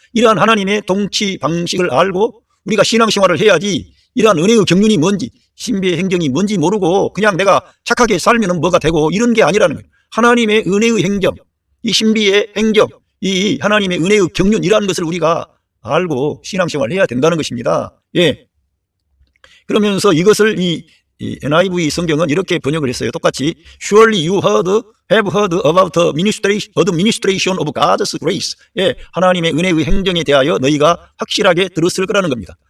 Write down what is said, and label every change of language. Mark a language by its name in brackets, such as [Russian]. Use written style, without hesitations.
[Korean] 이러한 하나님의 통치 방식을 알고 우리가 신앙생활을 해야지 이러한 은혜의 경륜이 뭔지, 신비의 행정이 뭔지 모르고 그냥 내가 착하게 살면 뭐가 되고 이런 게 아니라는 거예요. 하나님의 은혜의 행정, 이 신비의 행정, 이 하나님의 은혜의 경륜이라는 것을 우리가 알고 신앙생활을 해야 된다는 것입니다. 예. 그러면서 이것을 이 NIV 성경은 이렇게 번역을 했어요. 똑같이 [English] Surely you have heard about the administration of God's grace. [Korean] 예, 하나님의 은혜의 행정에 대하여 너희가 확실하게 들었을 거라는 겁니다.